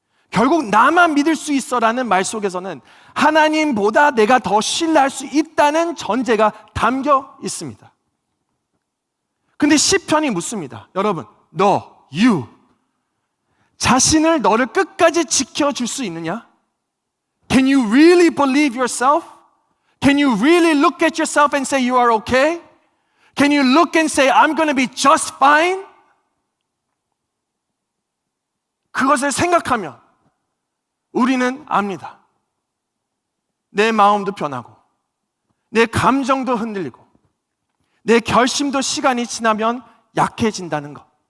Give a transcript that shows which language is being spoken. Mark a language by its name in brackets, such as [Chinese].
[Korean] 결국 나만 믿을 수 있어라는 말 속에서는 하나님보다 내가 더 신뢰할 수 있다는 전제가 담겨 있습니다. 근데 시편이 묻습니다. 여러분, you 자신을 너를 끝까지 지켜줄 수 있느냐? [English] Can you really believe yourself? Can you really look at yourself and say you are okay? Can you look and say I'm going to be just fine? [Korean] 그것을 생각하면 우리는 압니다. 내 마음도 변하고 내 감정도 흔들리고 내 결심도 시간이 지나면 약해진다는 것.